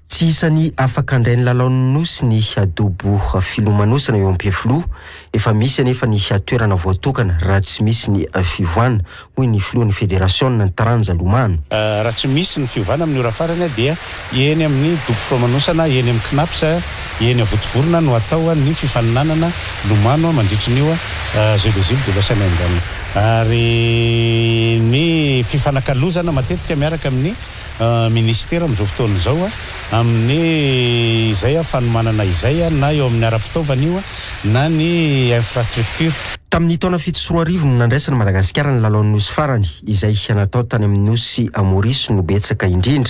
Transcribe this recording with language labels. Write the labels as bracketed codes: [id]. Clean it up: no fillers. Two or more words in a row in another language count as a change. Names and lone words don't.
[mg] Tsy isan'ny afaka andrain'ny lalaon'ny nosy ny dobo filomanosana eo am-pifiloha efa misy anefa ny toerana voatokana raha tsy misy ny fivoana hoy ny filohan'ny federasiona ny taranja Lomano. Raha tsy misy ny fiovana amin'ny ora farany dia eny amin'ny dobo filomanosana eny amin'ny Knaps eny Vodivorona no atao ny fifaninanana Lomano mandritra n'io Jeux des Îles de l'Océan. Ary ny fifanakalozana matetika miaraka amin'ny ministera amin'izao fotoana izao amin'ny izay fanomanana izay na eo amin'ny ara-pitaovana io na ny infrastructure. Tamin'ny taona 7 no nandraisana Madagasikara ny lalaon'ny nosy farany izay natao tany amin'ny nosy Maurice no betsaka indrindra.